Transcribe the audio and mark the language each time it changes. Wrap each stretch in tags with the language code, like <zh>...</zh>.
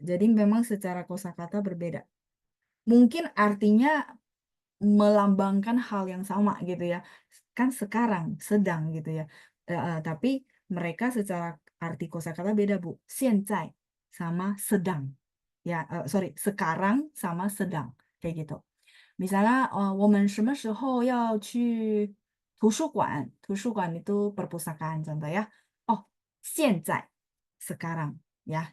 <id>Jadi memang secara kosakata berbeda. Mungkin artinya melambangkan hal yang sama gitu ya. Kan sekarang, sedang gitu ya. Tapi mereka secara arti kosakata beda, Bu. 现在 sama sedang. Ya, sorry, sekarang sama sedang. Kayak gitu.</id> <zh>Misalnya, 我们什么时候要去图书馆?</zh> <id>图书馆 itu perpustakaan contoh ya. Oh, 现在 sekarang ya.</id>